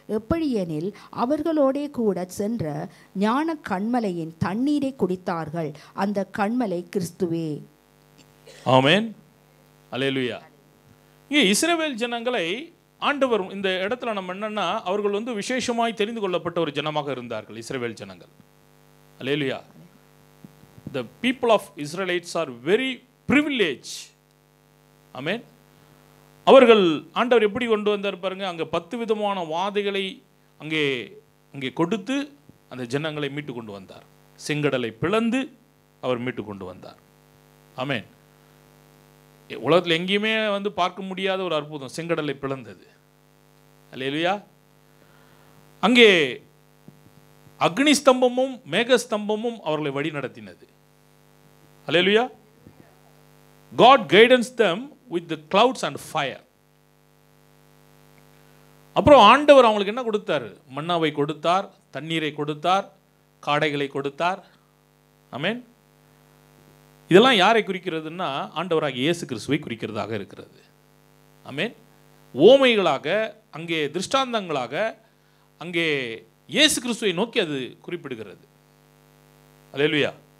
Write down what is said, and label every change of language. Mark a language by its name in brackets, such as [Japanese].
[Tamil] எப்படியெனில் அவர்களோடே கூட சென்ற ஞான கண்மலையின் தண்ணீரை குடித்தார்கள். அந்த கண்மலை கிறிஸ்துவே. ஆமென். அல்லேலூயா. இங்கே இஸ்ரவேல் ஜனங்களை ஆண்டவர் இந்த இடத்துல நம்ம என்னன்னா, அவர்கள் விசேஷமாய் தெரிந்து கொள்ளப்பட்ட ஒரு ஜனமாக இருந்தார்கள் இஸ்ரவேல் ஜனங்கள். அல்லேலூயா. [English] The people of Israelites are very privileged. [Tamil] ஆமென். அவர்கள் ஆண்டவர் எப்படி கொண்டு வந்தார் பாருங்க. அங்கே 10 விதமான வாதைகளை அங்கே கொடுத்து அந்த ஜனங்களை மீட்டு கொண்டு வந்தார். செங்கடலை பிளந்து அவர் மீட்டு கொண்டு வந்தார். ஆமென். உலகத்தில் எங்கேயுமே பார்க்க முடியாத ஒரு அற்புதம், செங்கடலை பிளந்தது. அல்லேலூயா. அங்கே அக்னி ஸ்தம்பமும் மேகஸ்தம்பமும் அவர்களை வழி நடத்தினது. அல்லேலூயா. [English] God guidance them with the clouds and fire. [Tamil] அப்புறம் ஆண்டவர் அவங்களுக்கு என்ன கொடுத்தார்? மன்னாவை கொடுத்தார், தண்ணீரை கொடுத்தார், காடைகளை கொடுத்தார். ஆமென். இதெல்லாம் யாரை குறிக்கிறதுன்னா, ஆண்டவராகிய இயேசு கிறிஸ்துவை குறிக்கிறதாக இருக்கிறது. ஆமென். ஓமைகளாக, அங்கே திருஷ்டாந்தங்களாக, அங்கே இயேசு கிறிஸ்துவை நோக்கி அது குறிப்பிடுகிறது. அல்லேலூயா.